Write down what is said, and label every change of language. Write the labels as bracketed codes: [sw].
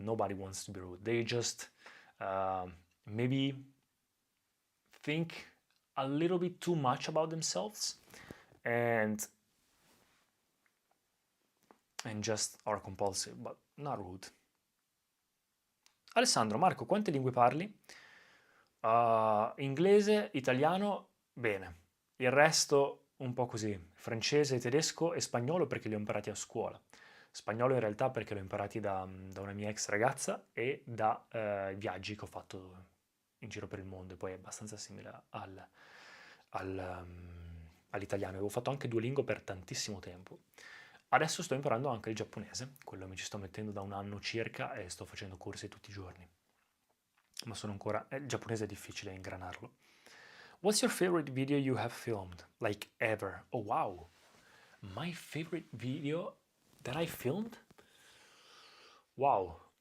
[en] Nobody wants to be rude. They just maybe think a little bit too much about themselves and just are compulsive, but not rude. [it] Alessandro, Marco, quante lingue parli? Inglese, italiano, bene. Il resto un po' così. Francese, tedesco e spagnolo perché li ho imparati a scuola. Spagnolo in realtà perché l'ho imparati da una mia ex ragazza e da viaggi che ho fatto in giro per il mondo, e poi è abbastanza simile all'italiano. Avevo fatto anche Duolingo per tantissimo tempo. Adesso sto imparando anche il giapponese, quello mi ci sto mettendo da un anno circa e sto facendo corsi tutti i giorni. Ma sono ancora... il giapponese è difficile ingranarlo. [en] What's your favorite video you have filmed? Like ever? Oh wow! My favorite video that I filmed? Wow.